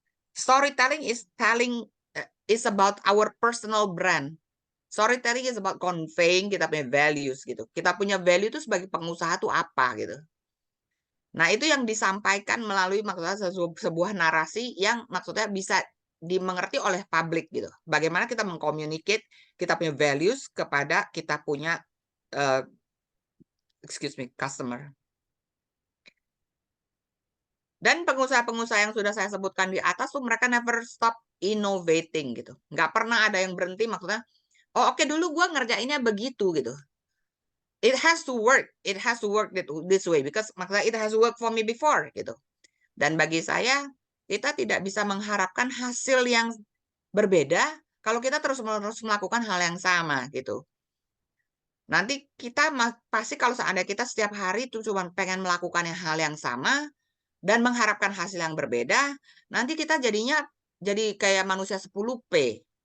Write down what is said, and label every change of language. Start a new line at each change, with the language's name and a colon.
English: Storytelling is about our personal brand. Storytelling is about conveying
Indonesian: kita punya
English: values
Indonesian: gitu. Kita punya value itu sebagai pengusaha tuh apa gitu. Nah, itu yang disampaikan melalui maksudnya sebuah narasi yang maksudnya bisa dimengerti oleh publik gitu. Bagaimana kita mengcommunicate kita punya values kepada kita punya customer. Dan pengusaha-pengusaha yang sudah saya sebutkan di atas tuh mereka
English: never stop innovating
Indonesian: gitu. Nggak pernah ada yang berhenti maksudnya, oh oke, dulu gue ngerjainnya begitu gitu.
English: It has to work. It has to work this way because
Indonesian: maksudnya
English: it has worked for me before
Indonesian: gitu. Dan bagi saya, kita tidak bisa mengharapkan hasil yang berbeda kalau kita terus-menerus melakukan hal yang sama gitu. Nanti kita pasti kalau seandainya kita setiap hari itu cuma pengen melakukan hal yang sama dan mengharapkan hasil yang berbeda, nanti kita jadinya jadi kayak manusia 10P.